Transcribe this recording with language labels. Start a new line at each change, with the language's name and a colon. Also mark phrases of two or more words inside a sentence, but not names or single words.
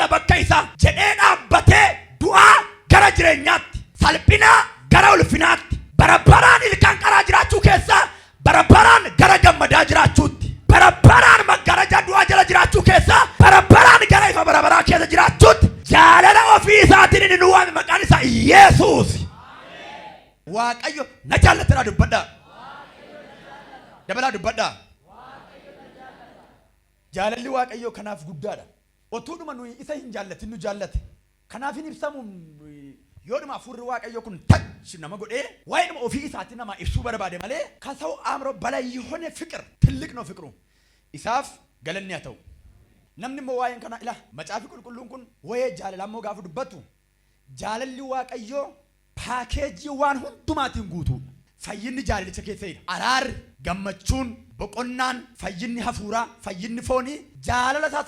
Oromo: bakka isaa jedhee dhaabbatee du'aa gara jireenyaatti salphinaa gara ulfinaatti barabaraan ilkaan qaraa jiraachuu keessaa barabaraan gara gammadaa jiraachuutti barabaraan maggarajaa du'aa jala jiraachuu keessaa barabaraan gara ifa barabaraa keessa jiraachuutti jaalala ofii isaatiin inni nu waame maqaan isaa Yesuus Waaqayyo na jaallatadhaa dubbadhaa dabalaa dubbadhaa jaalalli Waaqayyo kanaaf guddaadha otuudhuma nuyi isa hin jaallatin nu jaallate kanaaf hin ibsamu yoodhuma hafuurri Waaqayyo kun tach nama godhee waa'ee ofii isaatiin nama ibsuu barbaade malee
Amharic: ከሰው አእምሮ በላይ የሆነ ፍቅር ትልቅ ነው ፍቅሩ
Oromo: isaaf galanni haa ta'u namni immoo waa'een kana ila macaafi qulqulluun kun waa'ee jaalalaa immoo gaafa dubbatu jaalalli Waaqayyoo paakeejii waan hundumaatiin guutuudha fayyinni jaalalicha keessa jira araarri gammachuun boqonnaan fayyinni hafuuraa fayyinni foonii jaalala isaa